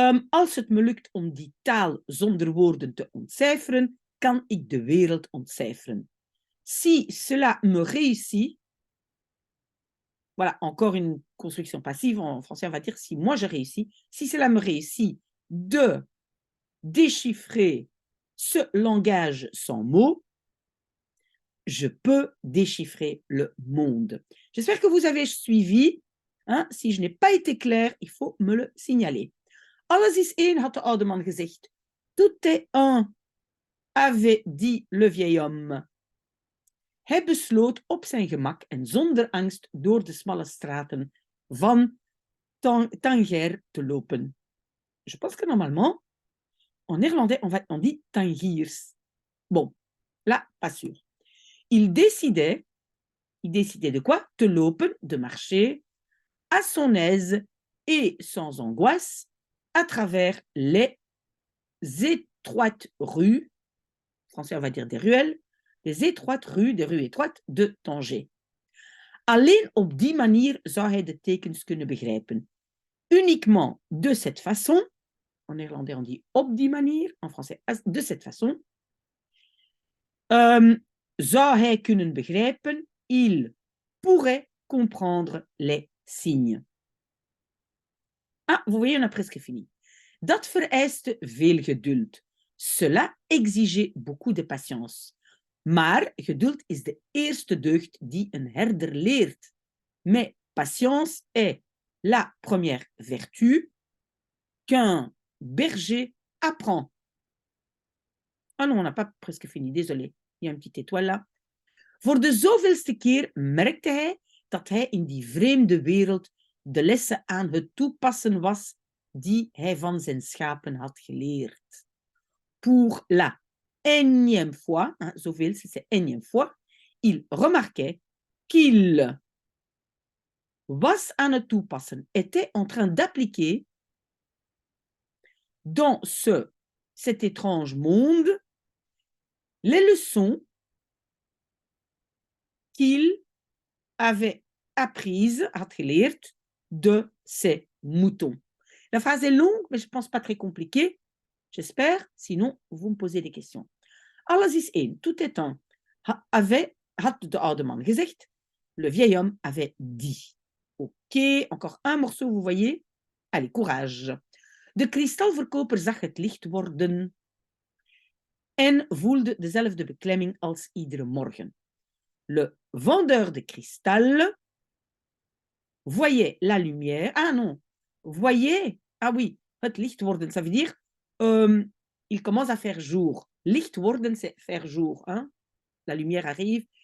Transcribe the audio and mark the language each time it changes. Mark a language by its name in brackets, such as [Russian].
[Dutch] Als het me lukt om die taal zonder woorden te ontcijferen, kan ik de wereld ontcijferen. [French] Si cela me réussit, voilà, encore une construction passive, en français on va dire si moi je réussis, si cela me réussit de déchiffrer ce langage sans mots, je peux déchiffrer le monde. J'espère que vous avez suivi. Hein? Si je n'ai pas été clair, il faut me le signaler. [Dutch] Alles is één, had de oude man gezegd. [French] Tout est un, avait dit le vieil homme. [Dutch] Hij besloot op zijn gemak en zonder angst door de smalle straten van Tanger te lopen. [French] Je pense que normalement, en néerlandais, on dit Tangiers. Bon, là, pas sûr. Il décidait de quoi? Te lopen, de marcher, à son aise et sans angoisse, à travers les étroites rues, en français on va dire des ruelles, des étroites rues, des rues étroites de Tanger. [Dutch] Alleen op die manier zou hij de tekens kunnen begrijpen. [French] Uniquement de cette façon, en néerlandais on dit op die manier, en français de cette façon, [Dutch] zou hij kunnen begrijpen, [French] il pourrait comprendre les signes. Ah, vous voyez, on a presque fini. [Dutch] Dat vereiste veel geduld. [French] Cela exigeait beaucoup de patience. [Dutch] Maar geduld is de eerste deugd die een herder leert. [French] Mais patience est la première vertu qu'un berger apprend. Ah non, on n'a pas presque fini, désolé. Il y a une petite étoile là. [Dutch] Voor de zoveelste keer merkte hij dat hij in die vreemde wereld de lessen aan het toepassen was die hij van zijn schapen had geleerd. [French] Pour la énième fois, hein, zoveel, c'est énième fois, il remarquait qu'il [Dutch] was aan het toepassen, [French] était en train d'appliquer dans cet étrange monde les leçons qu'il avait apprises, [Dutch] had geleerd, [French] de ses moutons. La phrase est longue, mais je ne pense pas très compliquée. J'espère, sinon vous me posez des questions. [Dutch] Alles is één, [French] tout est un. [Dutch] Had de oude man gezegd. [French] Le vieil homme avait dit. Ok, encore un morceau, vous voyez. Allez, courage. [Dutch] De kristalverkoper zag het licht worden en voelde dezelfde beklemming als iedere morgen. [French] Le vendeur de cristal voyait la lumière. Ah non, voyait. Ah oui, [Dutch] het licht worden, [French] ça veut dire il commence à faire jour. Licht worden, c'est faire jour. Hein? La lumière arrive.